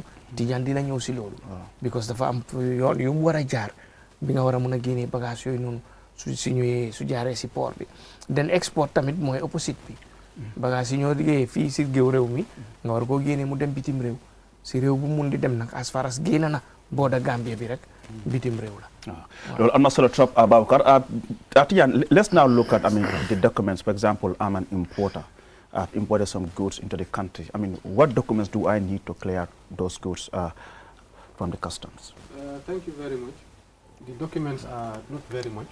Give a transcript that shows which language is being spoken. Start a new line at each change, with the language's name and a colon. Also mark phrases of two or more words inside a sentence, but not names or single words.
Wolof: Tidiane dina ñëw si loolu. because dafa am yoon yu mu war a jaar bi nga war a mën a génnee bagage yooyu noonu su ñëwee su jaaree si port bi. den export tamit mooy opposite bi. bagage yi ñoo liggéeyee fii si géew réew mi nga war koo génnee mu dem bitim réew si réew bu mun di dem nag
English: as far as
Wolof: génn na border Gambia bi rek bitim réew la.
English: Well, I'm not sure trop about Tijan, let's now look at, the documents. For example, I'm an importer. I've imported some goods into the country. What documents do I need to clear those goods from the customs? Thank you very much. The documents are not very much.